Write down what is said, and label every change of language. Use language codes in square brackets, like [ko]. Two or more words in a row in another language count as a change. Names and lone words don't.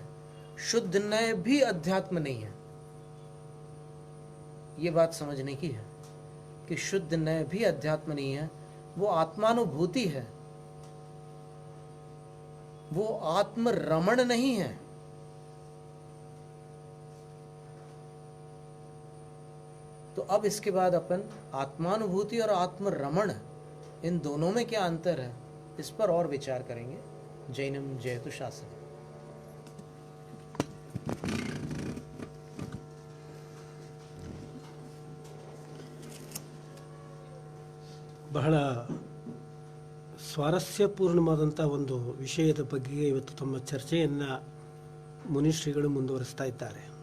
[hi] शुद्ध नय भी अध्यात्म नहीं है, ये बात समझने की है कि शुद्ध नय भी अध्यात्म नहीं है, वो आत्मानुभूति है, वो आत्म रमण नहीं है। तो अब इसके बाद अपन आत्मानुभूति और आत्म रमण, इन दोनों में क्या अंतर है, इस पर और विचार करेंगे। [sa] जैनम जयतु शासन। [kn] ಬಹಳ ಸ್ವಾರಸ್ಯಪೂರ್ಣವಾದಂಥ ಒಂದು ವಿಷಯದ ಬಗ್ಗೆ ಇವತ್ತು ತಮ್ಮ ಚರ್ಚೆಯನ್ನು ಮುನಿಶ್ರೀಗಳು ಮುಂದುವರಿಸ್ತಾ ಇದ್ದಾರೆ.